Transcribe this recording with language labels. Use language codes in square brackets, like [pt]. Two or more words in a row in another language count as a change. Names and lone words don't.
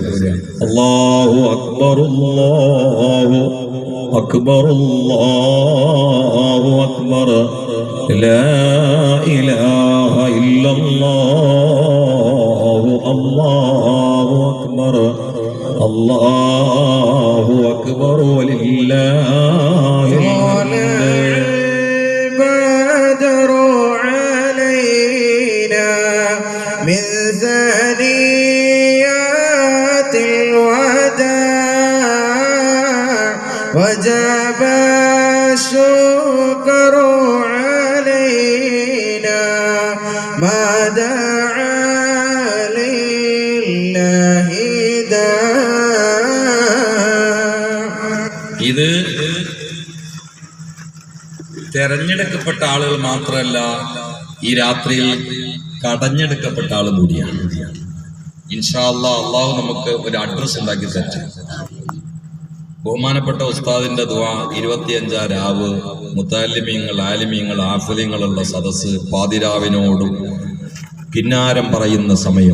[ar] الله أكبر الله أكبر الله أكبر لا إله إلا الله الله أكبر الله أكبر ولله الـ من ثنيات الوداع وجب الشكر علينا ما دعا لله داع. [ml] ഇത് തെരഞ്ഞെടുക്കപ്പെട്ട ആളുകൾ മാത്രമല്ല, ഈ രാത്രിയിൽ കടഞ്ഞെടുക്കപ്പെട്ട ആളും കൂടിയാണ്. [ar] إن شاء الله [ml] അള്ളാഹു നമുക്ക് ഒരു അഡ്രസ് ഉണ്ടാക്കി തരും. ബഹുമാനപ്പെട്ട ഉസ്താദിന്റെ ദുആ 25 രാവ്, മുത്തഅല്ലിമീങ്ങൾ, ആലിമീങ്ങൾ, ആഫിലീങ്ങളുള്ള സദസ്സ്, പാതിരാവിനോടും കിന്നാരം പറയുന്ന സമയം.